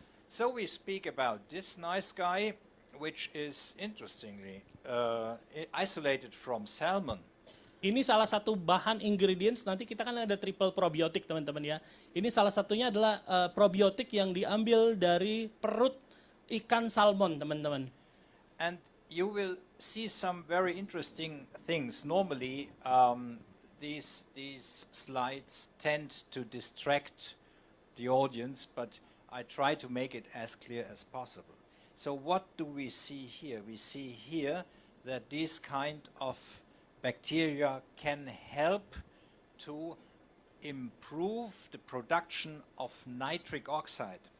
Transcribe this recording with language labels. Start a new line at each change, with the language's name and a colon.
English: So we speak about this nice guy, which is interestingly isolated from salmon.
Indonesian: Ini salah satu bahan ingredients, nanti kita kan ada triple probiotic teman-teman ya. Ini salah satunya adalah probiotik yang diambil dari perut ikan salmon teman-teman.
English: And you will see some very interesting things. Normally these slides tend to distract the audience, but I try to make it as clear as possible. So what do we see here? We see here that these kind of bacteria can help to improve the production of nitric oxide.